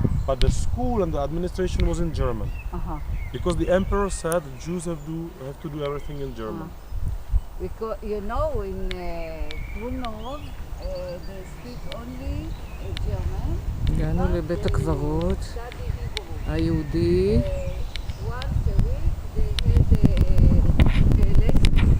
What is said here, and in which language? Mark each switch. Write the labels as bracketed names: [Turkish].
[English] but the school and the administration was in German. Because the emperor said Jews have to do everything in German. Because, you know, in Krnov, they speak only German. [Hebrew] הגענו לבית הקברות היהודי. [English] Once a week they had lessons.